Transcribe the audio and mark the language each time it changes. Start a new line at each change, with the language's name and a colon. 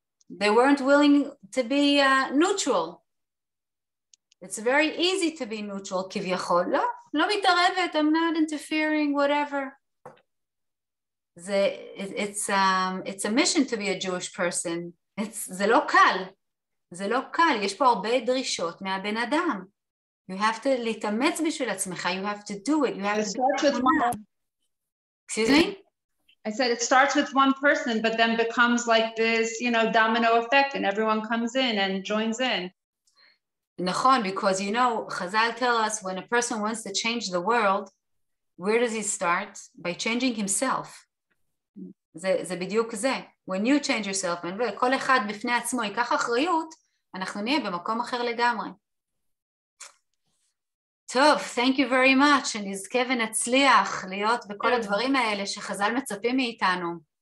English: They weren't willing to be neutral. It's very easy to be neutral, כביכול.
Hebrew: לא מתערבת,
English: I'm not interfering, whatever. It's a mission to be a Jewish person.
Hebrew: זה לא קל. זה לא קל. יש פה הרבה דרישות מהבן אדם.
English: You have to
Hebrew: להתאמץ בשביל עצמך.
English: You have to do it. You have to do it. Excuse me? I said it starts with one person, but then becomes like this, you know, domino effect, and everyone comes in and joins in. נכון, because you know, Chazal tell us when a person wants to change the world, where does he start? By changing himself.
Hebrew: זה בדיוק זה.
English: When you change yourself,
Hebrew: וכל אחד בפני עצמו ייקח אחריות, אנחנו נהיה במקום אחר לגמרי. טוב,
English: thank you very much,
Hebrew: שנזכה ונצליח להיות בכל הדברים האלה שחז"ל מצפים מאיתנו.